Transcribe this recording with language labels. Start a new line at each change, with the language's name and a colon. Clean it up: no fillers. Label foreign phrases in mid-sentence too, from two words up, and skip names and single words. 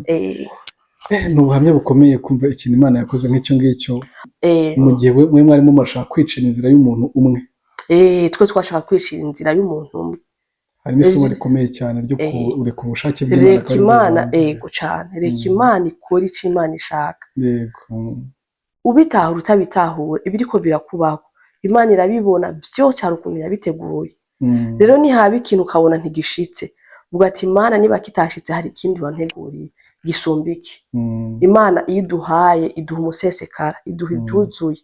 Kinyarwanda: Ni ubuhamya bukomeye kumva ikintu Imana yakoze nk'icyo ngicyo. Mu gihe mwe mwarimo murashaka kwicira inzira y'umuntu umwe. Twe twashaka kwicira inzira y'umuntu umwe. Harimo isomo rikomeye cyane ryo kureka ubushake bw'Imana. Reka Imana ego cyane. Reka Imana ikora icyo Imana ishaka. Yego.
Rundi: Ubitahura utabitahura ibiriko birakubaho, Imana irabibona byose hari ukuntu yabiteguye. Rero nihaba ikintu ukabona ntigishitse, uvuga ati Imana niba kitashitse hari ikindi wanteguriye gisumba iki. Imana iduhaye iduha umusesekara, iduha ibyuzuye.